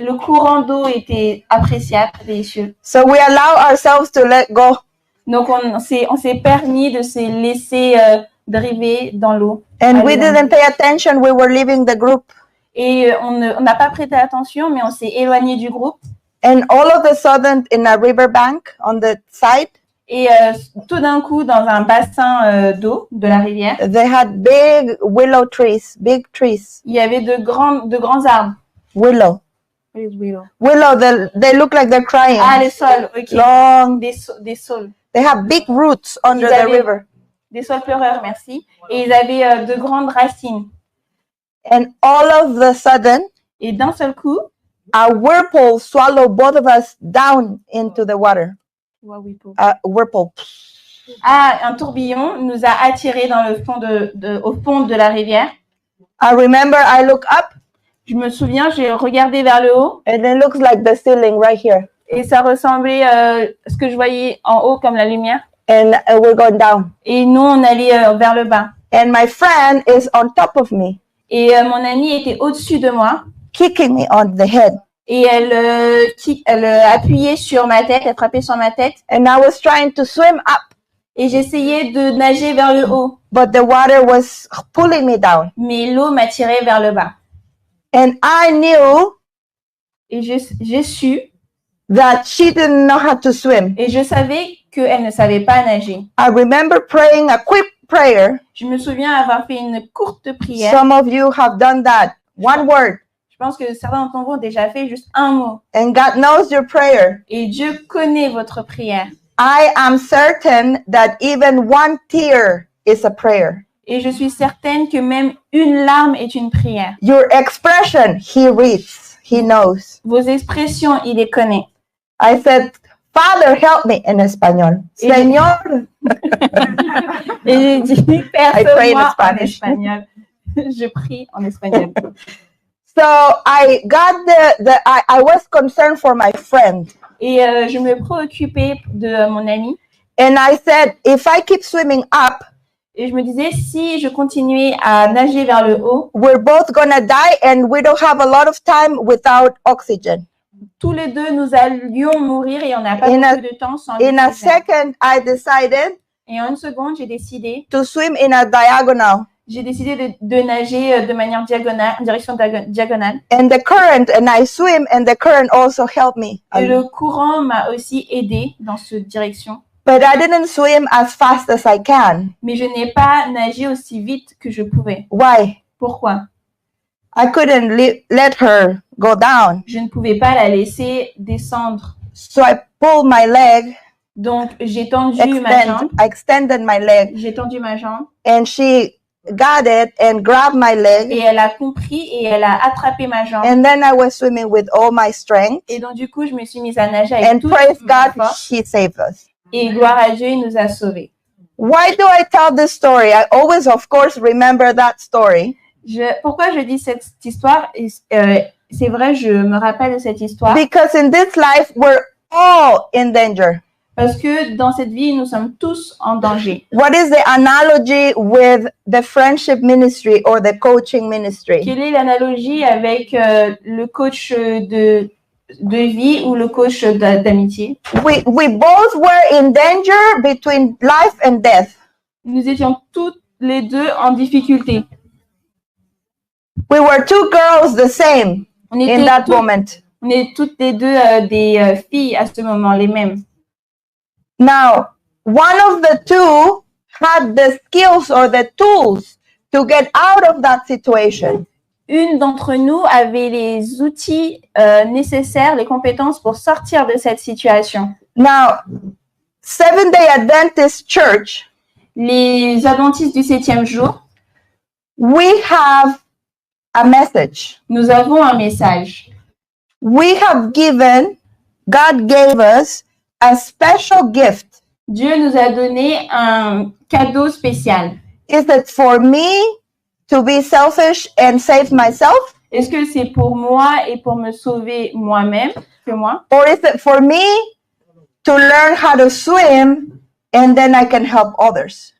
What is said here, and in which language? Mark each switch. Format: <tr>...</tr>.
<fr>Le courant d'eau était appréciable, délicieux.</fr> <en>So we allow ourselves to let go.</en> <fr>Donc on s'est permis de se laisser driver dans l'eau.</fr> <en>And we didn't pay attention. We were leaving the group.</en> <fr>Et on n'a pas prêté attention, mais on s'est éloigné du groupe.</fr> <en>And all of a sudden, in a riverbank on the side.</en> <fr>Et tout d'un coup, dans un bassin d'eau de la rivière,</fr> <en>they had big willow trees, big trees.</en> <fr>Il y avait de grands arbres.</fr> <en>Willow. What is willow? Willow, they look like they're crying.</en> <fr>Ah, les saules, ok.</fr> <en>Long.</en> <fr>Des saules.</fr> <en>They have big roots under the river.</en> <fr>Des saules pleureurs, merci. Et ils avaient de grandes racines.</fr> <en>And all of a sudden,</en> <fr>et d'un seul coup,</fr> <en>a whirlpool swallowed both of us down into the water. Whirlpool.</en> <fr>Ah, un tourbillon nous a attirés dans le fond au fond de la rivière.</fr> <en>I remember I look up.</en> <fr>Je me souviens, j'ai regardé vers le haut.</fr> <en>And it looks like the ceiling right here.</en> <fr>Et ça ressemblait à ce que je voyais en haut comme la lumière.</fr> <en>And we're going down.</en> <fr>Et nous, on allait vers le bas.</fr> <en>And my friend is on top of me.</en> <fr>Et mon amie était au-dessus de moi.</fr> <en>Kicking me on the head.</en> <fr>Et elle appuyait sur ma tête, elle frappait sur ma tête.</fr> <en>And I was trying to swim up.</en> <fr>Et j'essayais de nager vers le haut.</fr> <en>But the water was pulling me down.</en> <fr>Mais l'eau m'attirait vers le bas.</fr> <en>And I knew.</en> <fr>Et j'ai su.</fr> <en>That she didn't know how to swim.</en> <fr>Et je savais qu'elle ne savait pas nager.</fr> <en>I remember praying a quick prayer.</en> <fr>Je me souviens avoir fait une courte prière.</fr> <en>Some of you have done that. One word.</en> <fr>Je pense que certains d'entre vous ont déjà fait juste un mot.</fr> <en>And God knows your prayer.</en> <fr>Et Dieu connaît votre prière.</fr> <en>I am certain that even one tear is a prayer.</en> <fr>Et je suis certaine que même une larme est une prière.</fr> <en>Your expression, he reads, he knows.</en> <fr>Vos expressions, il les connaît.</fr> <en>I said, Father, help me in español.</en> <es>Señor.</es> <fr>Et j'ai dit, Père, sauve-moi en espagnol. Je prie en espagnol.</fr> <en>So I got I was concerned for my friend.</en> <fr>Et je me préoccupais de mon ami.</fr> <en>And I said, if I keep swimming up,</en> <fr>Et je me disais, si je continuais à nager vers le haut,</fr> <en>we're both gonna die and we don't have a lot of time without oxygen.</en> <fr>tous les deux, nous allions mourir et on n'a pas</fr> <en>In a-</en> <fr>beaucoup de temps sans</fr> <en>In a</en> <fr>l'oxygène.</fr> <en>second, I decided</en> <fr>Et en une seconde, j'ai décidé</fr> <en>to swim in a diagonal.</en> <fr>de nager de manière diagonale, en direction diagonale.</fr> <en>And the current, and I swim, and the current also helped me.</en> <fr>Et le courant m'a aussi aidé dans cette direction.</fr> <en>But I didn't swim as fast as I can.</en> <fr>Mais je n'ai pas nagé aussi vite que je pouvais.</fr> <en>Why?</en> <fr>Pourquoi?</fr> <en>I couldn't let her go down.</en> <fr>Je ne pouvais pas la laisser descendre.</fr> <en>So I pulled my leg,</en> <fr>Donc, j'ai tendu ma jambe.</fr> <en>I extended my leg,</en> <fr>J'ai tendu ma jambe.</fr> <en>and she got it and grabbed my</en> <fr>Et</fr> <en>leg.</en> <fr>elle a compris et elle a attrapé ma jambe.</fr> <en>And then I was swimming with all my strength.</en> <fr>Et donc, du coup, je me suis mise à nager avec</fr> <en>And</en> <fr>toute</fr> <en>praise</en> <fr>ma</fr> <en>God,</en> <fr>force.</fr> <en>He saved us.</en> <fr>Et gloire à Dieu, il nous a sauvés.</fr> <en>Why do I tell this story? I always, of course, remember that story.</en> <fr>Pourquoi je dis cette histoire? C'est vrai, je me rappelle de cette histoire.</fr> <en>Because in this life, we're all in danger.</en> <fr>Parce que dans cette vie, nous sommes tous en danger.</fr> <en>What is the analogy with the friendship ministry or the coaching ministry?</en> <fr>Quelle est l'analogie avec le coach de vie ou le coach d'amitié?</fr> <en>We both were in danger between life and death.</en> <fr>Nous étions toutes les deux en difficulté.</fr> <en>We were two girls the same</en> <fr>On</fr> <en>in</en> <fr>était,</fr> <en>that</en> <fr>toutes,</fr> <en>moment.</en> <fr>on est toutes les deux des filles à ce moment, les mêmes.</fr> <en>Now, one of the two had the skills or the tools to get out of that situation.</en> <fr>Une d'entre nous avait les outils nécessaires, les compétences pour sortir de cette situation.</fr> <en>Now, Seventh-day Adventist Church,</en> <fr>Les adventistes du 7e jour,</fr> <en>we have a message.</en> <fr>nous avons un message.</fr> <en>We have given, God gave us a special gift.</en> <fr>Dieu nous a donné un cadeau spécial.</fr> <en>Is it for me to be selfish and save myself?</en> <fr>Est-ce que c'est pour moi et pour me sauver moi-même, que moi?</fr> <en>Or is it for me to learn how to swim and then I can help others?</en>